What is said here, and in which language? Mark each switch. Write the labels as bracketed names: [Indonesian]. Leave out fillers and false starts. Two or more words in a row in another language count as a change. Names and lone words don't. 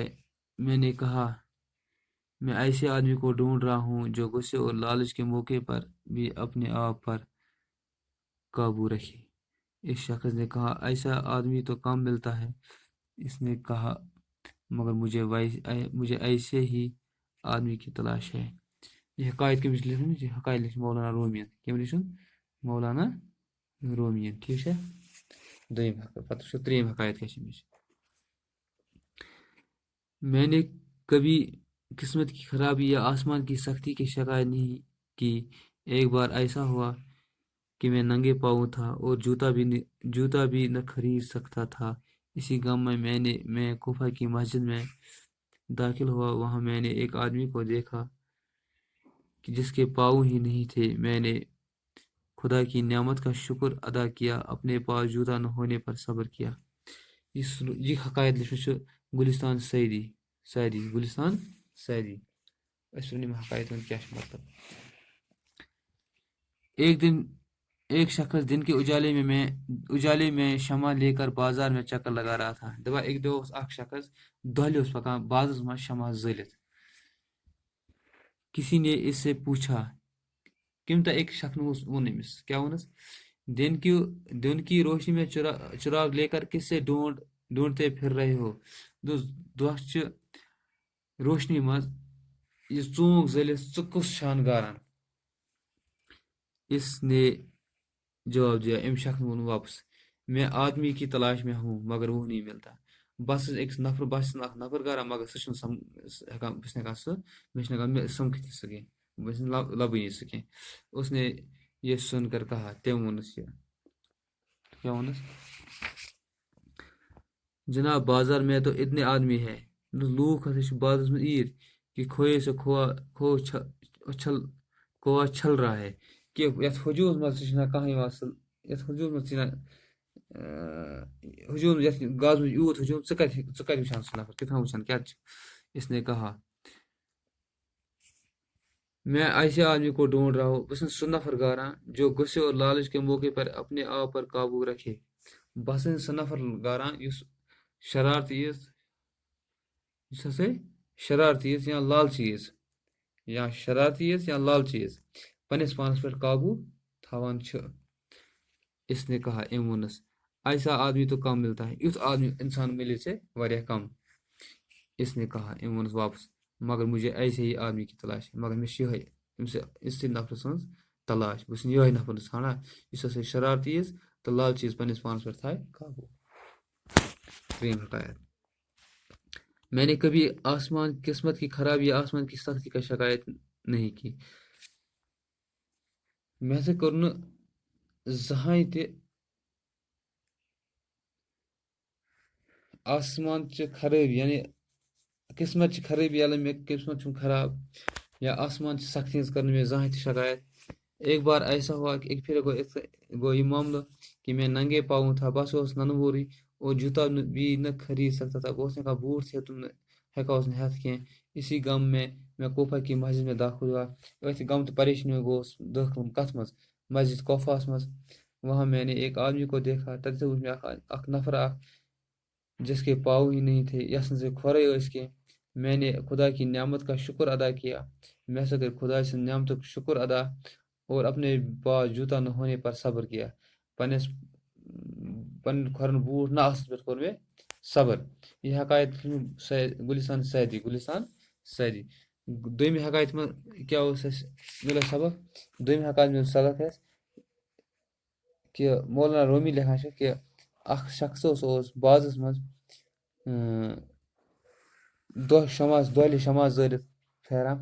[Urdu] میں نے کہا میں ایسے آدمی کو ڈھونڈ رہا ہوں جو غصے اور لالچ کے موقع پر بھی اپنے آپ پر قابو رکھے. اس شخص نے کہا ایسا آدمی تو کم ملتا ہے. اس نے کہا مگر مجھے ایسے ہی آدمی کی تلاش ہے. یہ حقائق [Kashmiri] کمِچ لیکھمٕژ [Urdu] یہ حقائق [Kashmiri] لکھ مولانا رومین کٔمۍ لیچھُن مولانا رومین [Urdu] ٹھیک ہے. [Kashmiri] دوٚیِم حقائق پتہٕ وٕچھو ترٛیٚیِم حقائق کیٛاہ چھِ أمِچ. [Urdu] میں نے کبھی قسمت کی خرابی یا آسمان کی سختی کی شکایت نہیں کی. ایک بار ایسا ہوا کہ میں ننگے پاؤں تھا اور جوتا بھی نہ خرید سکتا تھا. اسی غم میں میں کوفہ کی مسجد میں داخل ہوا. وہاں میں نے ایک آدمی کو دیکھا کہ جس کے پاؤں ہی نہیں تھے. میں نے خدا کی نعمت کا شکر ادا کیا. اپنے پاس جوتا نہ ہونے پر صبر کیا. یہ حقائق [Kashmiri] لیچھمٕژ چھِ گُلِستان سعیدی أسۍ وَنو یِم حقائق ہُنٛد کیٛاہ چھُ مطلب. [Urdu] ایک شخص دن کے اجالے میں شمع لے کر بازار میں چکر لگا رہا تھا. [Kashmiri] دپان اَکہِ دۄہ اوس اکھ شخص دۄہلہِ اوس پکان بازرس منٛز شمع زٲلِتھ. [Urdu] کسی نے اس سے پوچھا [Kashmiri] کٔمۍ تانۍ أکۍ شخص ووٚن أمِس کیٛاہ ووٚنُس [Urdu] دن کی روشنی میں چراغ لے کر کس سے ڈھونڈتے پھر رہے ہو. [Kashmiri] دۄہچہِ روشنی منٛز یہِ ژوٗنٛگ زٲلِتھ ژٕ کُس چھان گاران. [Urdu] اس نے جواب دیا [Kashmiri] أمۍ شخص ووٚن واپس [Urdu] میں آدمی کی تلاش میں ہوں مگر وہ نہیں ملتا. [Kashmiri] بہٕ چھُس اکھ نفر گاران مگر سُہ چھُنہٕ بہٕ چھُس نہٕ ہٮ۪کان سمکھتھٕے سُہ کینٛہہ بہٕ چھُس نہٕ لبٲنی سُہ کینٛہہ. [Urdu] اس نے یہ سن کر کہا [Kashmiri] تٔمۍ ووٚنُس کیٛاہ ووٚنُس [Urdu] جناب بازار میں تو اتنے آدمی ہے. [Kashmiri] لوٗکھ ہسا چھِ بازرس منٛز ییٖتۍ [Urdu] کہ کھوئے سے کھووا چھل رہا ہے. [Kashmiri] کہ یتھ ہجوٗمس منٛز تہِ چھُنہٕ کانٛہہ یِوان سُہ یتھ ہجوٗمس منٛز چھِنہٕ ہجوٗم یتھ گازرس منٛز یوٗت ہجوٗم ژٕ کتہِ وٕچھان سُہ نفر کِتھ کٔنۍ وٕچھان کیٛاہ چھُ. [Urdu] اس نے کہا میں ایسے آدمی کو ڈھونڈ رہا ہوں. [Kashmiri] بہٕ چھُس سُہ نفر گاران [Urdu] جو غصے اور لالچ کے موقع پر اپنے آپ پر قابو رکھے. [Kashmiri] بہٕ ہسا چھُس سُہ نفر گاران یُس شرارتی یا لالچی پننس پانس پٮ۪ٹھ قابو تھاوان چھُ. [Urdu] اس نے کہا [Kashmiri] أمۍ ووٚنُس [Urdu] ایسا آدمی تو کم ملتا ہے. [Kashmiri] یُتھ آدمی انسان مِلہِ ژےٚ واریاہ کم. [Urdu] اس نے کہا [Kashmiri] أمۍ ووٚنُس واپس [Urdu] مگر مجھے ایسے ہی آدمی کی تلاش ہے. [Kashmiri] مگر مےٚ چھِ یِہوٚے یِژھٕے نفرٕ سٕنٛز تلاش. بہٕ چھُس یِہوٚے نفر ژھانڈان یُس ہسا شرارتی تہٕ لالچی پننس پانس پٮ۪ٹھ تھایہِ قابو. [Urdu] ترٛیٚیِم حقایت میں نے کبھی قسمت کی خرابی یا آسمان کی سختی کا شکایت نہیں کی. [Kashmiri] مےٚ ہسا کوٚر نہٕ زٕہٕنۍ تہِ آسمان چہِ خرٲبی یعنی قسمت چہِ خرٲبی ییٚلہِ مےٚ قسمت چھُم خراب یا آسمان چہِ سختی ہٕنٛز کٔر نہٕ مےٚ زٕہٕنۍ تہِ شکایت. [Urdu] ایک بار ایسا ہوا کہ ایک پھر گو یہ معاملہ کہ میں ننگے پاؤں تھا. [Kashmiri] بس اوس ننہٕ [Urdu] اور جوتا بھی نہ خرید سکتا تھا. [Kashmiri] بہٕ اوس نہٕ ہٮ۪کان بوٗٹھ تہِ ہٮ۪کان اوس نہٕ ہٮ۪تھ کینٛہہ. [Urdu] اسی غم میں کوفہ کی مسجد میں داخل ہوا. [Kashmiri] أتھۍ غم تہٕ پریشٲنی میں گوس دٲخل کتھ منٛز مسجد کوفہس منٛز. [Urdu] وہاں میں نے ایک آدمی کو دیکھا. [Kashmiri] تتہِ وٕچھ مےٚ اکھ نفر [Urdu] جس کے پاؤں ہی نہیں تھے [Kashmiri] یس نہٕ کھۄرے ٲسۍ کینٛہہ. [Urdu] میں نے خدا کی نعمت کا شکر ادا کیا. [Kashmiri] مےٚ ہسا کٔر خدا سٕنٛز نعمتُک شکر ادا [Urdu] اور اپنے پاس جوتا نہ ہونے پر صبر کیا. [Kashmiri] پنٕنۍ کھۄرن بوٗٹھ نہ آسنس پٮ۪ٹھ کوٚر مےٚ صبر. [Urdu] یہ حقائق گلستان سعدی. [Kashmiri] دویمہِ حقایت منٛز کیٛاہ اوس اَسہِ مِلیو سبق؟ دویمہِ حقایت منٛز سبق اَسہِ کہِ مولانا رومی لیکھان چھِ کہِ اکھ شخص اوس بازَس منٛز دۄہلہِ شماز زٲلِتھ پھیران.